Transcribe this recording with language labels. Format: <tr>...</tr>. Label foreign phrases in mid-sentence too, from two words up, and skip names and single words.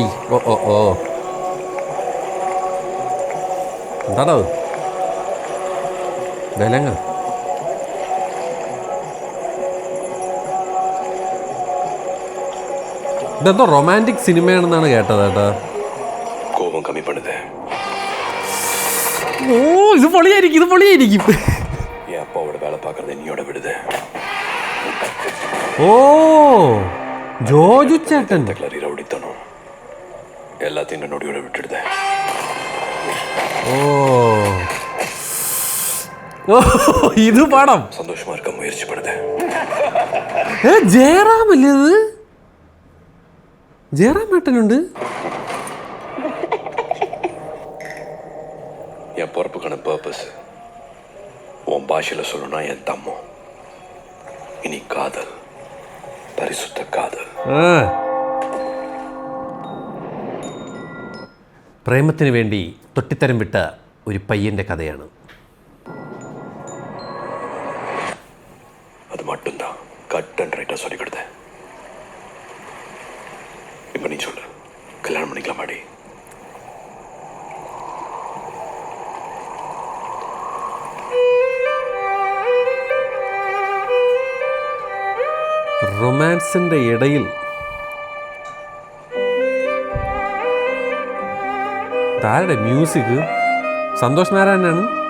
<ml>ഓ എന്താണോ വിലങ്ങ? ഇതെന്തോ റൊമാൻറ്റിക് സിനിമയാണെന്നാണ് കേട്ടത് കേട്ടാ. കോപം കമ്മി പണിത്. ഓ ഇത് പൊളിയായിരിക്കും.</ml> <ta>என் அப்பாவோட வேலை பார்க்கறது என்னையோட விடுது.</ta> <ml>ഓ ജോജു ചേട്ടൻ</ml> <ta>கிளறி ரவுடித்தனம் எல்லாத்தையும் இந்த நொடியோட விட்டுடுது.</ta> <ml>ഓ ഇത് പടം</ml> <ta>சந்தோஷமா இருக்க முயற்சி பண்ணுது.</ta> <ml>ജയറാമല്ലേ ഇത്? ജയറാം ഏട്ടനുണ്ട്.</ml> <ta>என் பொறுப்புக்கான பர்பஸ் உன் பாஷையில சொல்லணும்னா என் தம்மம். இனி காதல், பரிசுத்த காதல்.</ta> <ml>പ്രേമത്തിന് വേണ്ടി തൊട്ടിത്തരം വിട്ട ഒരു പയ്യന്റെ കഥയാണ്.</ml> <ta>அது மட்டும்தான்</ta> <en>cut and right</en> <ta>சொல்லி கொடுத்தேன். இப்ப நீ சொல்லு, கல்யாணம் பண்ணிக்கலாமாடி?</ta> <ml>റൊമാൻസിന്റെ ഇടയിൽ താരുടെ മ്യൂസിക് സന്തോഷ് നാരായണനാണ്.</ml>